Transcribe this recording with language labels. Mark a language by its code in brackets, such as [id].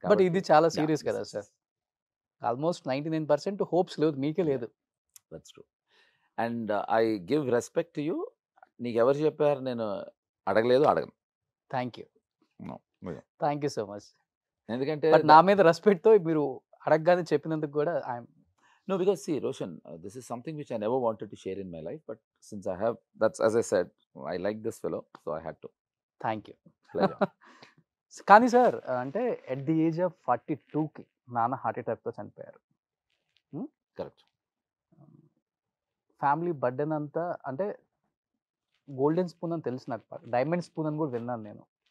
[te] But ఇది చాలా serious కదా సార్. ఆల్మోస్ట్ 99% హోప్స్ లేదు, మీకే లేదు. [en] That's true. And I give respect to you. [te] నీకు ఎవరు చెప్పారు నేను అడగలేదు, అడగను. [en] Thank you, No, thank you so much. [te] ఎందుకంటే బట్ నా మీద రెస్పెక్ట్తో మీరు అడగగానే చెప్పినందుకు కూడా I'm [en] No, because see, Roshan, this is something which I never wanted to share in my life, but since I have, that's as I said, I like this fellow, so I had to. Thank you. Pleasure. [te] కానీ sir అంటే [en] at the age of [te] 42కి నాన్న heart అటాక్తో చనిపోయారు. [en] Correct. [te] Family burden అంతా అంటే golden spoon అని తెలుసు నాకు, diamond spoon అని కూడా విన్నాను నేను.